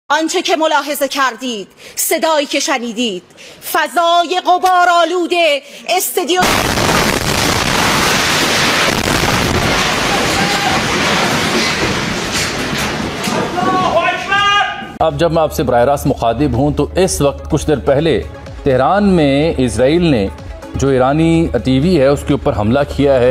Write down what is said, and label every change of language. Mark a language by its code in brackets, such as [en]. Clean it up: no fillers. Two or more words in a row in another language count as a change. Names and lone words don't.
[fa] آنچه که ملاحظه کردید، صدایی که شنیدید، فضای غبارآلود استودیو. [ur] اب جب میں آپ سے براہ راست مخاطب ہوں تو اس وقت کچھ دیر پہلے تہران میں اسرائیل نے جو ایرانی ٹی وی ہے اس کے اوپر حملہ کیا ہے.